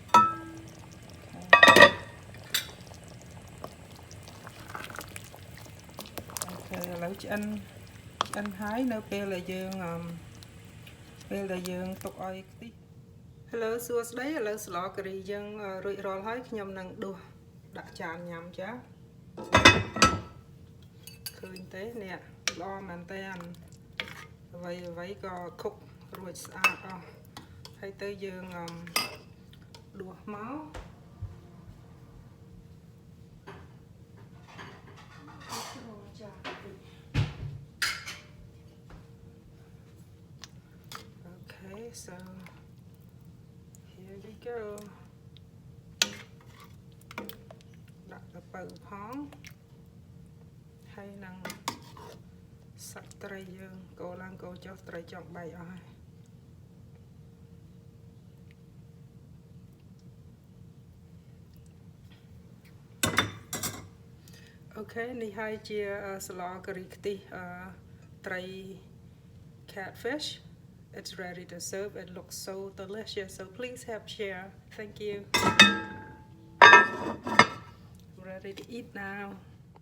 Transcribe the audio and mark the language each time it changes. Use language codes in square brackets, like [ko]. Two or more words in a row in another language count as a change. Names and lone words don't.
[km] អូខេឥឡូវឆ្អិនហើយនៅពេលដែលយើងទុកឲ្យខ្ទិះHello សួស្តីឥឡូវស្លការីយើងរួចរាល់ហើយខ្ញុំនឹងដួសដាក់ចានញ៉ាំចា ឃើញទេនេះល្អមែនតើអ្វីក៏ខុករួចស្អាតអស់ហើយទៅយើងដួសមក [en] Okay, so here we go [km] ដាក់ទៅបើផងហើយនឹងសាច់ត្រីយើងកូរឡើងកូរចុះត្រីចង់បែកអស់ហើយ អូខេនេះហើយជាស្លការីខ្ទិះត្រី catfish [en] It's ready to serve. It looks so delicious. So please help share. Thank you. Ready to eat now.